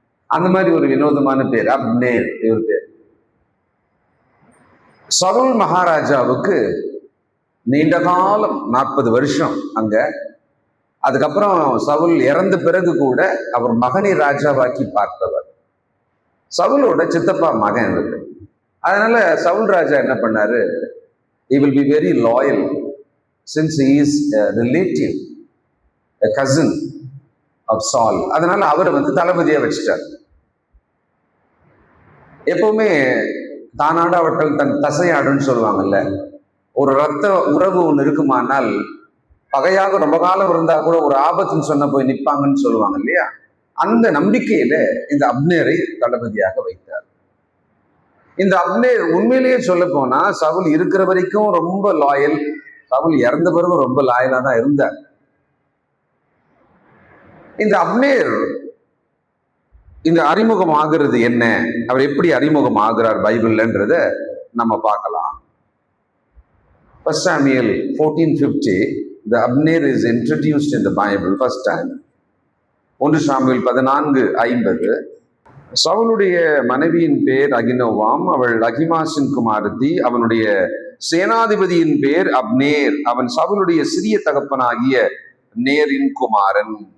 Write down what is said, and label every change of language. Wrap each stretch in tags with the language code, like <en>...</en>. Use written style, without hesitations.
<ta>அந்த மாதிரி ஒரு வினோதமான பேர் அப்னேர் இவர் பேர். சவுல் மகாராஜாவுக்கு நீண்ட காலம் 40 வருஷம் அங்க அதுக்கப்புறம் சவுல் இறந்த பிறகு கூட அவர் மகனை ராஜாவாக்கி பார்த்தவர். சவுலோட சித்தப்பா மகன் இருக்கு. அதனால சவுல் ராஜா என்ன பண்ணாரு,</ta> <en>he will be very loyal since he is a relative, a cousin of Saul.</en> <ta>அதனால அவரை தளபதியா வச்சுட்டார். எப்பவுமே தானாடாவட்டல் தன் தசையாடுன்னு சொல்லுவாங்கல்ல, ஒரு ரத்த உறவு ஒன்று இருக்குமானால் பகையாக ரொம்ப காலம் இருந்தா கூட ஒரு ஆபத்துன்னு சொன்ன போய் நிற்பாங்கன்னு சொல்லுவாங்க இல்லையா, அந்த நம்பிக்கையில இந்த அப்னேரை தளபதியாக வைத்தார். இந்த அப்னேர் உண்மையிலேயே சொல்ல போனா சவுல் இருக்கிற வரைக்கும் ரொம்ப லாயல், சவுல் இறந்த பிறகு ரொம்ப லாயலா தான் இருந்தார். இந்த அப்னேர் இந்த அறிமுகம் ஆகிறது என்ன, அவர் எப்படி அறிமுகம் ஆகிறார் பைபிள்ன்றத நம்ம பார்க்கலாம்.</ta> <en>1 Samuel 14:50, the Abner is introduced in the Bible first time.</en> <ta>1 Samuel 14:50, சவுலுடைய மனைவியின் பேர் அகினோவாம், அவள் அகிமாசின் குமாரத்தி, அவனுடைய சேனாதிபதியின் பேர் அப்னேர், அவன் சவுலுடைய சிறிய தகப்பனாகிய நேரின் குமாரன்.</ta>